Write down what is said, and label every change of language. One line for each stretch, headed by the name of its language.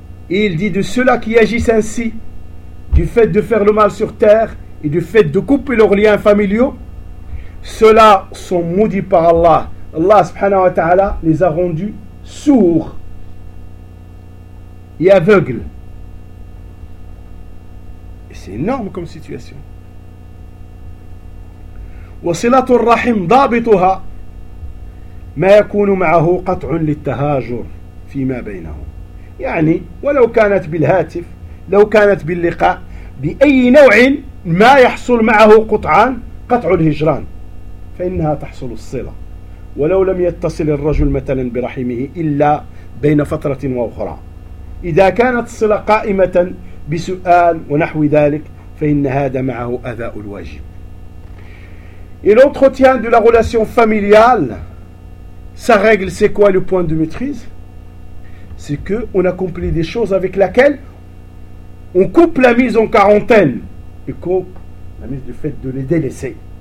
French: Et il dit de ceux-là qui agissent ainsi, du fait de faire le mal sur terre et du fait de couper leurs liens familiaux, ceux-là sont maudits par Allah. Allah subhanahu wa ta'ala les a rendus sourds et aveugles. C'est énorme comme situation.
Arabic: وصلات الرحم ضابطها ما يكون معه قطع للتهاجر فيما بينهم. يعني ولو كانت بالهاتف لو كانت باللقاء بأي نوع ما يحصل معه قطعان قطع الهجران فإنها تحصل الصلة ولو لم يتصل الرجل مثلا برحمه إلا بين فترة وأخرى إذا كانت الصلة قائمة بسؤال ونحو ذلك فإن هذا معه أداء الواجب.
French: Et l'entretien de la relation familiale, sa règle, c'est quoi le point de maîtrise? c'est que on accomplit des choses avec lesquelles on coupe la mise en quarantaine et coupe la mise du fait de les délaisser.